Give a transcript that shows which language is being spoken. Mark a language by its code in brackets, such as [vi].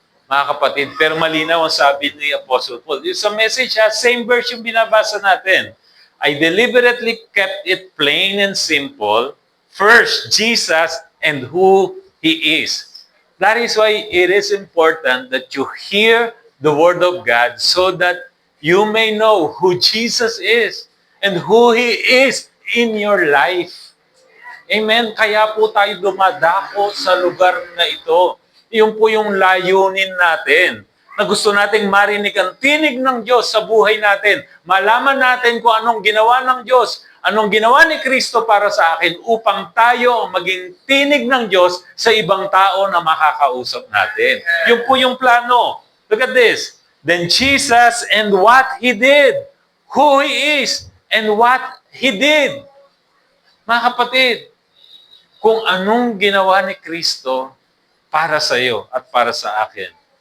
[tl] Mga kapatid, pero malinaw ang sabi ni Apostle Paul. Yung sa message, same verse yung binabasa natin. [en] I deliberately kept it plain and simple. First, Jesus and who He is. That is why it is important that you hear the Word of God so that you may know who Jesus is and who He is in your life. [tl] Amen? Kaya po tayo dumadako sa lugar na ito. Iyon po yung layunin natin. Na gusto nating marinig ang tinig ng Diyos sa buhay natin. Malaman natin kung anong ginawa ng Diyos, anong ginawa ni Kristo para sa akin upang tayo maging tinig ng Diyos sa ibang tao na makakausap natin. Yun po yung plano. [en] Look at this. Then Jesus and what He did. Who He is and what He did. [tl] Mga kapatid, kung anong ginawa ni Kristo para sa iyo at para sa akin.